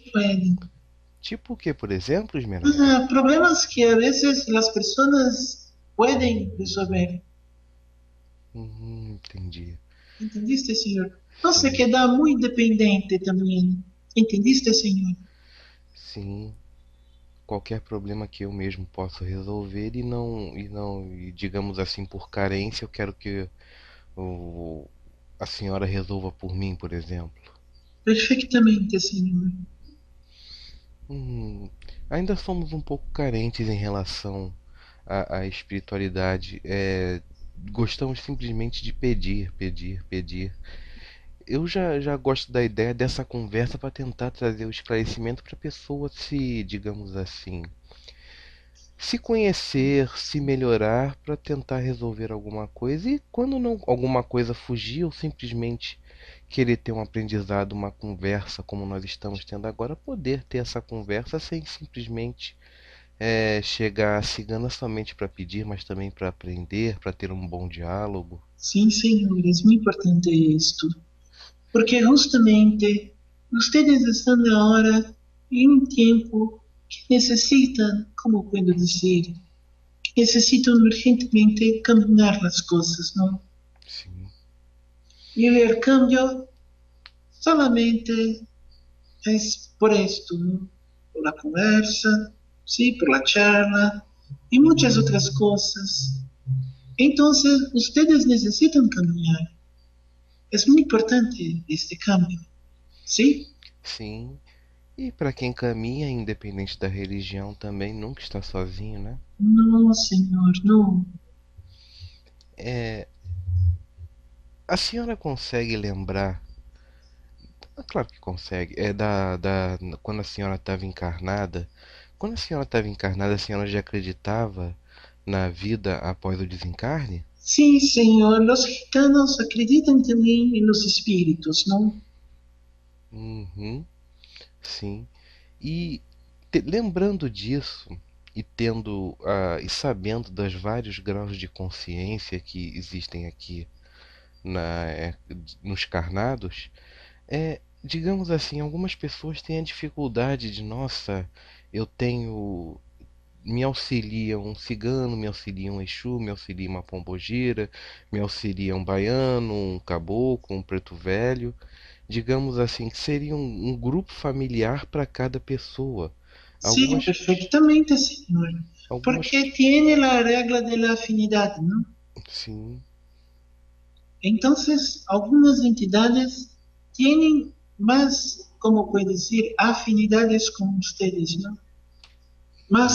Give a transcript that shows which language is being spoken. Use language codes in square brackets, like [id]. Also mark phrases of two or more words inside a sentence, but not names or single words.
[es] se pueden. [pt] tipo o que, por exemplo, Esmeralda? [es] Problemas que a veces las personas pueden resolver. [pt] Entendi. [es] ¿Entendiste, señor? No se [pt] Sim, [es] queda muy dependiente también. ¿Entendiste, señor? [pt] sim. Qualquer problema que eu mesmo posso resolver e digamos assim, por carência, eu quero que o, a senhora resolva por mim, por exemplo. [es] Perfectamente, señor. [pt] Hum, ainda somos um pouco carentes em relação à espiritualidade. Gostamos simplesmente de pedir, pedir, pedir. Eu já gosto da ideia dessa conversa para tentar trazer o esclarecimento para a pessoa se, digamos assim, se conhecer, se melhorar para tentar resolver alguma coisa e quando não alguma coisa fugir ou simplesmente querer ter um aprendizado, uma conversa como nós estamos tendo agora, poder ter essa conversa sem simplesmente chegar a cigana somente para pedir, mas também para aprender, para ter um bom diálogo. [es] Sí, señor, es muy importante esto. Porque justamente ustedes están ahora en un tiempo que necesitan, como puedo decir, que necesitan urgentemente cambiar las cosas, ¿no? [pt] Sim, [es] Y el cambio solamente es por esto, ¿no? Por la conversa, sí, por la charla y muchas otras cosas. Entonces, ustedes necesitan cambiar. Es muy importante este cambio, ¿sí? [pt] sim. E para quem caminha, independente da religião, também nunca está sozinho, né? [es] No, señor, no. [pt] É, a senhora consegue lembrar? Claro que consegue. Quando a senhora estava encarnada. Quando a senhora estava encarnada, a senhora já acreditava na vida após o desencarne? [es] Sí, señor, los gitanos acreditan también en los espíritus, ¿no? [pt] Uhum, sim. E lembrando disso e tendo e sabendo dos vários graus de consciência que existem aqui nos carnados, digamos assim, algumas pessoas têm a dificuldade de, nossa, eu tenho me auxilia um cigano, me auxilia um exu, me auxilia uma pombogira, me auxilia um baiano, um caboclo, um preto velho. Digamos assim, que seria um grupo familiar para cada pessoa. [es] Sí, [pt] Algumas, [es] perfectamente, señor. [pt] algumas, [es] Porque tiene la regla de la afinidad, ¿no? [pt] sim, [es] Entonces, algunas entidades tienen más, como puedo decir, afinidades con ustedes, ¿no? Más